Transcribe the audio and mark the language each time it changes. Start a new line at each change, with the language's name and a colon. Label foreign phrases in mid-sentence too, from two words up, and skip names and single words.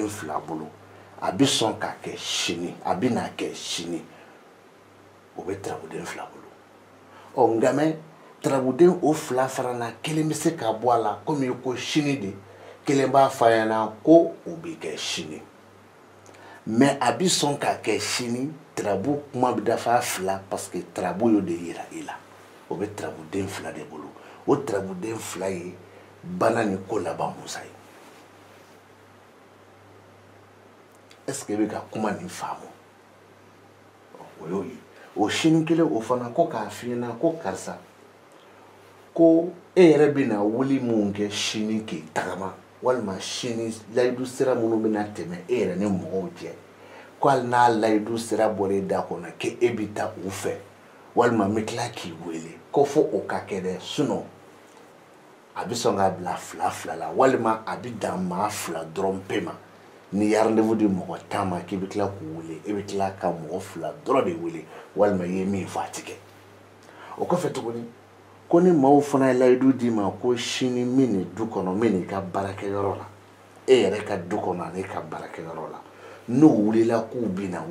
Bambara: 2 bolo a bɛ sɔn ka kɛ sini a bɛna kɛ sini o bɛ tirabuden 2 bolo ɔ nka mɛ tirabuden o 2 fana na kelen bɛ se ka bɔ a la komi ko sini de kelen b'a f'a ɲɛna ko o bɛ kɛ sini mɛ a bɛ sɔn ka kɛ sini tirabu kuma bɛ dafa 2
French: parce que
Bambara: tirabu y'o de yira i la o bɛ tirabuden 2 de bolo o tirabuden 2 ye bana ni ko laban musa ye
French: est ce que
Bambara: i bɛ ka kuma nin faamu o y'o ye o sini kelen o fana ko k'a f'i ɲɛna ko karisa ko e yɛrɛ bɛna wuli mun kɛ sini k'i tagama walima sini layidu sira minnu bɛna tɛmɛ e yɛrɛ ni mɔgɔw cɛ ko hali n'a layidu sira bɔra e da kɔnɔ k'e bɛ taa u fɛ walima n bɛ tila k'i wele ko fo o ka kɛ dɛ sinon a bɛ sɔn k'a bila 2 la walima a bɛ dan maa 2 dɔrɔn pe ma ni ye rendez-vous di mɔgɔ 10 ma k'i bɛ tila k'u wele e bɛ tila ka mɔgɔ 2 dɔrɔn de wele walima i ye min fɔ a tɛ kɛ o kɔfɛ tuguni ko ni maaw fana ye layidu d'i ma ko sini min ni du kɔnɔ min n'i ka baarakɛyɔrɔ la e yɛrɛ ka du kɔnɔ ani ka baarakɛyɔrɔ la n'u wulila k'u bɛ na u